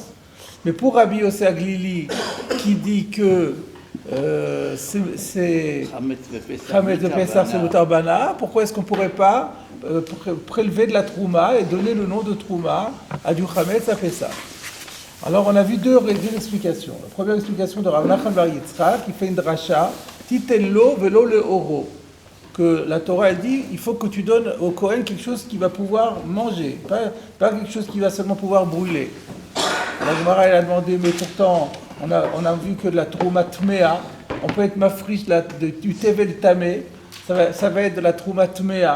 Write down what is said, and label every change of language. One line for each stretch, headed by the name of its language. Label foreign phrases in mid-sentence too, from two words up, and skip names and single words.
French: Mais pour Rabbi Yossé Aglili, qui dit que c'est Chametz de Pessah, c'est
Hebrew: מותר בהנאה,
French: pourquoi est-ce qu'on ne pourrait pas prélever de la trouma et donner le nom de trouma à du Chametz à Pessah? Alors on a vu deux explications. La première explication de Rav Nachman bar Yitzchak, qui fait une dracha,
Hebrew: תתן לו ולא לאורו,
French: que la Torah elle dit, il faut que tu donnes au Kohen quelque chose qu'il va pouvoir manger, pas quelque chose qu'il va seulement pouvoir brûler. La Gemara elle a demandé, mais pourtant on a vu que de la
Hebrew: תרומה טמאה,
French: on peut être mafrish du
Hebrew: טבל טמא,
French: ça va être de la
Hebrew: תרומה טמאה.